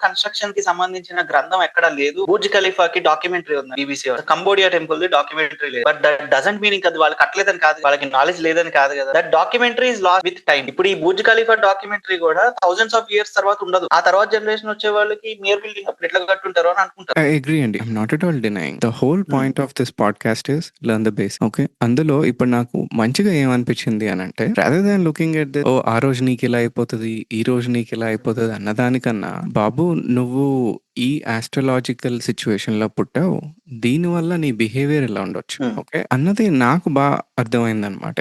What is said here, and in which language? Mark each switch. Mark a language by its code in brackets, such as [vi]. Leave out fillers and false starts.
[te] Construction కి సంబంధించిన గ్రంథం ఎక్కడా లేదు. బుర్జ్ ఖలీఫాకి డాక్యుమెంటరీ ఉంది BBC. Cambodia temple the documentary లేదు. [en] but that doesn't mean [te] ఇంకా వాళ్ళు కట్టలేదని కాదు, వాళ్ళకి నాలెడ్జ్ లేదని కాదు కదా. [en] That documentary is lost with time. [te] ఇప్పుడు ఈ బుర్జ్ ఖలీఫా డాక్యుమెంటరీ కూడా థౌసండ్స్ ఆఫ్ ఇయర్స్ తర్వాత ఉండదు. ఆ తర్వాత జనరేషన్ వచ్చే వాళ్ళకి మియర్ బిల్డింగ్ అప్పుడు ఎట్లా కట్టుంటారో అని అనుకుంటారు. [en] I agree అండి. I'm not at all denying. The whole point of this podcast is learn the basics. Okay. [te] అందులో ఇప్పుడు నాకు మంచిగా ఏమనిపించింది అని అంటే, [en] rather than looking at the [te] ఆ రోజు నీకు ఇలా అయిపోతుంది, ఈ రోజు నీకు ఇలా అయిపోతుంది అన్నదానికన్నా, బాబు నువ్వు ఈ ఆస్ట్రలాజికల్ సిచ్యువేషన్ లో పుట్టావు, దీనివల్ల నీ బిహేవియర్ ఇలా ఉండొచ్చు, ఓకే అన్నది నాకు బాగా అర్థమైంది అనమాట.